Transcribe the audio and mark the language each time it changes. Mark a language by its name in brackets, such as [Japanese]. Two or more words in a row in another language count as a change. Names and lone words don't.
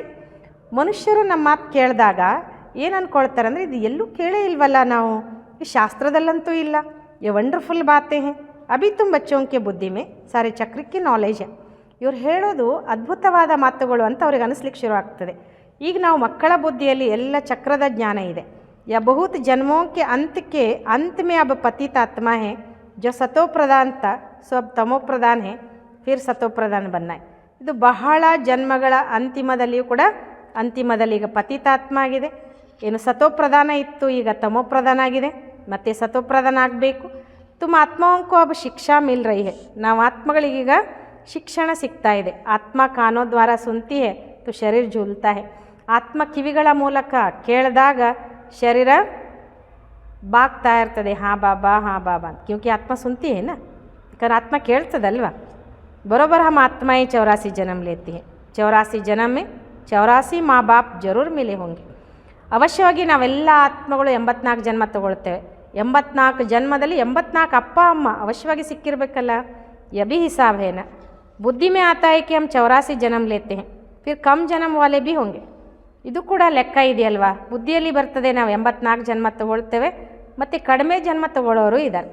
[Kannada] ಮನುಷ್ಯರು ನಮ್ಮ ಮಾತು ಕೇಳಿದಾಗ ಏನು ಅಂದ್ಕೊಳ್ತಾರೆ ಅಂದರೆ ಇದು ಎಲ್ಲೂ ಕೇಳೇ ಇಲ್ವಲ್ಲ ನಾವು, ಈ ಶಾಸ್ತ್ರದಲ್ಲಂತೂ ಇಲ್ಲ. [Hindi] ये वंडरफुल बातें हैं, अभी तुम बच्चों के बुद्धि में सारे चक्र के नॉलेज है. [Kannada] ಇವ್ರು ಹೇಳೋದು ಅದ್ಭುತವಾದ ಮಾತುಗಳು ಅಂತ ಅವ್ರಿಗೆ ಅನಿಸ್ಲಿಕ್ಕೆ ಶುರು ಆಗ್ತದೆ. ಈಗ ನಾವು ಮಕ್ಕಳ ಬುದ್ಧಿಯಲ್ಲಿ ಎಲ್ಲ ಚಕ್ರದ ಜ್ಞಾನ ಇದೆ. [Hindi] या बहुत जन्मों के अंत में अब पतित आत्मा है जो सतो प्रधान था सो अब तमो प्रधान है फिर सतो प्रधान बनना है. [Kannada] ಇದು ಬಹಳ ಜನ್ಮಗಳ ಅಂತಿಮದಲ್ಲಿಯೂ ಕೂಡ ಅಂತಿಮದಲ್ಲಿ ಈಗ ಪತಿತಾತ್ಮ ಆಗಿದೆ. ಏನು ಸತೋಪ್ರಧಾನ ಇತ್ತು, ಈಗ ತಮೋಪ್ರಧಾನ ಆಗಿದೆ, ಮತ್ತು ಸತೋಪ್ರಧಾನ ಆಗಬೇಕು. [Hindi] तुम आत्माओं को अब शिक्षा मिल रही है. [Kannada] ನಾವು ಆತ್ಮಗಳಿಗೀಗ ಶಿಕ್ಷಣ ಸಿಗ್ತಾ ಇದೆ. [Hindi] आत्मा कानों द्वारा सुनती है तो शरीर झूलता है. [Kannada] ಆತ್ಮ ಕಿವಿಗಳ ಮೂಲಕ ಕೇಳಿದಾಗ ಶರೀರ ಬಾಗ್ತಾ ಇರ್ತದೆ, [Hindi] हाँ बाबा हाँ बाबा [Kannada] ಅಂತ. [Hindi] क्योंकि आत्मा सुनती है ना, [Kannada] ಯಾಕಂದ್ರೆ ಆತ್ಮ ಕೇಳ್ತದಲ್ವ. [Hindi] बरोबर हम आत्मा ही 84 जन्म लेती हैं. 84 जन्म में 84 माँ बाप जरूर मिले होंगे. [Kannada] ಅವಶ್ಯವಾಗಿ ನಾವೆಲ್ಲ ಆತ್ಮಗಳು 84 ಜನ್ಮ ತಗೊಳ್ತೇವೆ. 84 ಜನ್ಮದಲ್ಲಿ 84 ಅಪ್ಪ ಅಮ್ಮ ಅವಶ್ಯವಾಗಿ ಸಿಕ್ಕಿರಬೇಕಲ್ಲ. [Hindi] यह भी हिसाब है ना बुद्धि में आता है कि हम 84 जन्म लेते हैं फिर कम जन्म वाले भी होंगे. [Kannada] ಇದು ಕೂಡ ಲೆಕ್ಕ ಇದೆಯಲ್ವಾ, ಬುದ್ಧಿಯಲ್ಲಿ ಬರ್ತದೆ. ನಾವು 84 ಜನ್ಮ ತಗೊಳ್ತೇವೆ, ಮತ್ತು ಕಡಿಮೆ ಜನ್ಮ ತಗೊಳ್ಳೋರು ಇದ್ದಾರೆ.